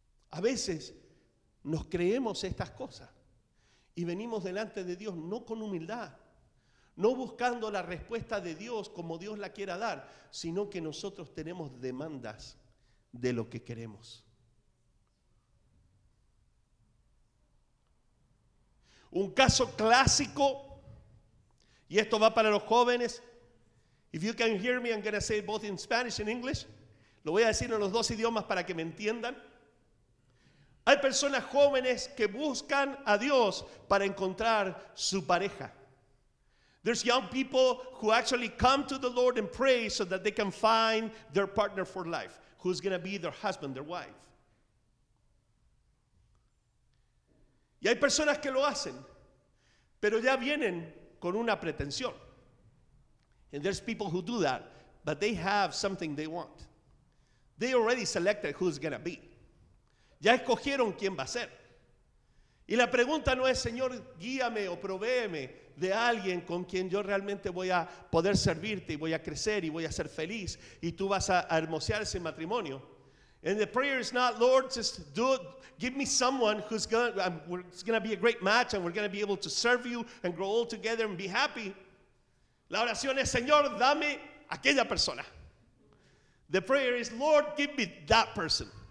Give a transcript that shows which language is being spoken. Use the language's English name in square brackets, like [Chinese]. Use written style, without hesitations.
[Spanish] A veces nos creemos estas cosas y venimos delante de Dios no con humildad, no buscando la respuesta de Dios como Dios la quiera dar, sino que nosotros tenemos demandas de lo que queremos. Un caso clásico, y esto va para los jóvenes. [English] If you can hear me, I'm going to say it both in Spanish and English. [Spanish] Lo voy a decir en los dos idiomas para que me entiendan. Hay personas jóvenes que buscan a Dios para encontrar su pareja. [English] There's young people who actually come to the Lord and pray so that they can find their partner for life, who's going to be their husband, their wife. [Spanish] Y hay personas que lo hacen, pero ya vienen con una pretensión. [English] And there's people who do that, but they have something they want. They already selected who's going to be. [Spanish] Ya escogieron quién va a ser. Y la pregunta no es, Señor, guíame o provéeme de alguien con quien yo realmente voy a poder servirte y voy a crecer y voy a ser feliz y tú vas a hermosear ese matrimonio. [English] And the prayer is not, Lord, just do it. Give me someone who's going to be a great match and we're going to be able to serve you and grow old together and be happy. [Spanish] La oración es, Señor, dame aquella persona. [English] The prayer is, Lord, give me that person.